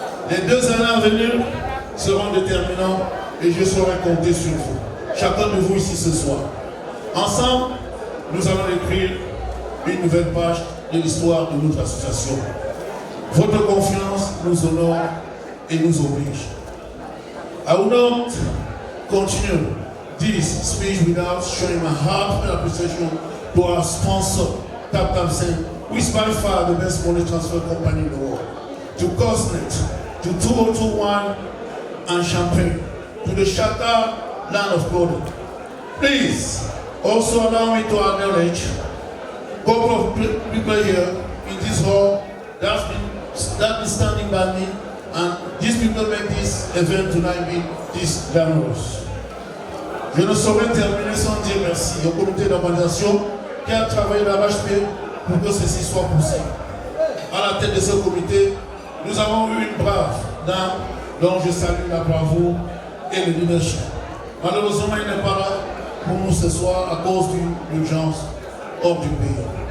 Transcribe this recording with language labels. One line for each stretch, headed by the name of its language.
French: Les 2 années à venir seront déterminants et je saurai compter sur vous, chacun de vous ici ce soir. Ensemble, nous allons écrire une nouvelle page de l'histoire de notre association. Votre confiance nous honore et nous oblige.
English: I will not continue this speech without showing my heartfelt appreciation to our sponsor, TapTap5, who is by far the best money transfer company in the world, to Cosnet, to 2021 and Champagne, to the Shatta land of God. Please also allow me to acknowledge a couple of people here in this hall that's been standing by me and these people make this event tonight be this glamorous.
French: Je ne saurais terminer sans dire merci au comité d'organisation qui a travaillé d'arrache-pied pour que ceci soit possible. À la tête de ce comité, nous avons eu une brave dame dont je salue la bravoure et le leadership. Malheureusement, il n'est pas là pour nous ce soir à cause d'une urgence hors du pays.